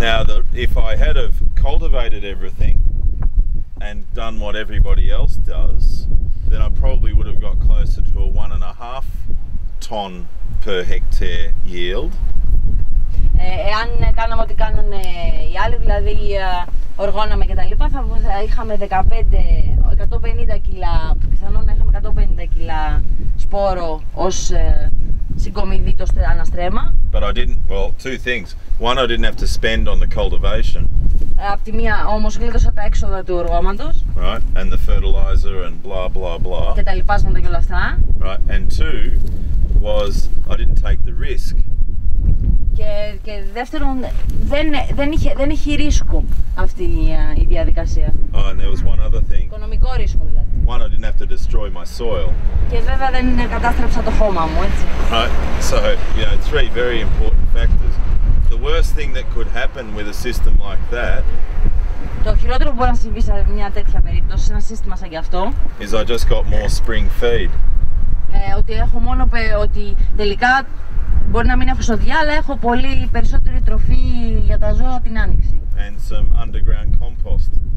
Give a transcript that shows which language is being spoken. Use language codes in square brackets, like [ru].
[en] Now, if I had have cultivated everything and done what everybody else does, then I probably would have got closer to a 1.5 ton per hectare yield. [el] Εάν κάναμε ό,τι κάνουν οι άλλοι, δηλαδή οργώναμε και τα λοιπά, θα είχαμε 150 κιλά, πιθανόν να είχαμε 150 κιλά σπόρο ως συγκομιδή το αναστρέμμα. [en] But I didn't, well, two things. One, I didn't have to spend on the cultivation. [el] Απ' τη μία όμως γλίτωσα τα έξοδα του οργώματος. [en] Right, and the fertilizer and blah blah blah. [el] Και τα λοιπάσματα και όλα αυτά. [en] Right, and two was I didn't take the risk. [el] Και δεύτερον, δεν έχει ρίσκο αυτή η διαδικασία. [en] Oh, and there was one other thing. [el] Οικονομικό ρίσκο δηλαδή. [en] One, I didn't have to destroy my soil. [el] Και βέβαια δεν κατάστρεψα το χώμα μου, έτσι. [en] Right, so, you know, three very important factors. The worst thing that could happen with a system like that [el] Το χειρότερο που μπορεί να συμβεί σε μια τέτοια περίπτωση, σε ένα σύστημα σαν κι αυτό, [en] is I just got more spring feed. [el] Ότι έχω μόνο ότι τελικά μπορεί να μην έχω σοδιά, αλλά έχω πολύ περισσότερη τροφή για τα ζώα την άνοιξη. [en] And some underground compost.